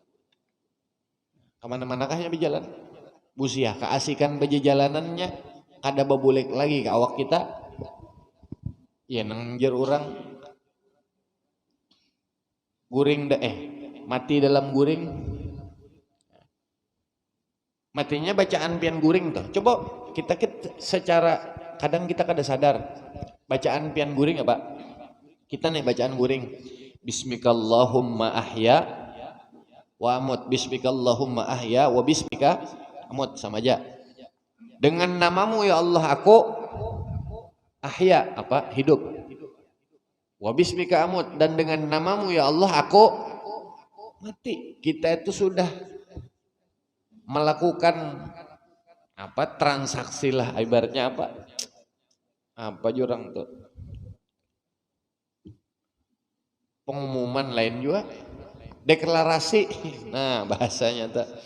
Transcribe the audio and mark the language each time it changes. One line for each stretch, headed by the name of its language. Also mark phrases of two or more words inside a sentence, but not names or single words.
Banjar: kemana kahnya berjalan busia keasikan berjalanannya kada babulek lagi ke awak kita ya nangjer orang guring mati dalam guring matinya bacaan pian guring tuh coba kita secara kadang kita kada sadar bacaan pian guring apa kita nih bacaan guring
Arabic: باسمك اللهم أحيا وأموت باسمك اللهم أحيا وباسمك أموت
Banjar: sama aja dengan namamu ya Allah aku ahya apa hidup
Arabic: وباسمك أموت
Banjar: dan dengan namamu ya Allah aku mati. Kita itu sudah melakukan apa transaksi lah ibaratnya apa jurang tuh pengumuman lain juga deklarasi nah bahasanya tuh